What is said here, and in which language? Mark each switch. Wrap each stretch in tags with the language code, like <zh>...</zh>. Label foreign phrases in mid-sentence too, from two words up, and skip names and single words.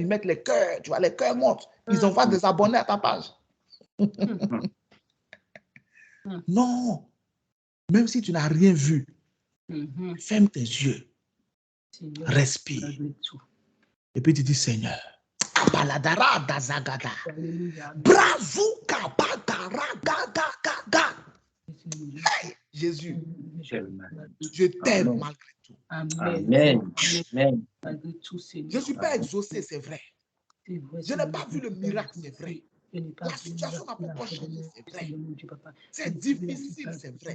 <fr>Ils mettent les cœurs. Tu vois, les cœurs montent. Ils envoient des abonnés à ta page. Non. Même si tu n'as rien vu, ferme tes yeux. Respire. Et puis tu dis, Seigneur, Abaladara dazagada. Brazuka badara gada. Hey, Jésus, je t'aime malgré tout. Amen. Amen. Je ne suis pas exaucé, c'est vrai. Je n'ai pas vu le miracle, c'est vrai. La situation n'a pas changé, c'est vrai. C'est difficile, c'est vrai.</fr>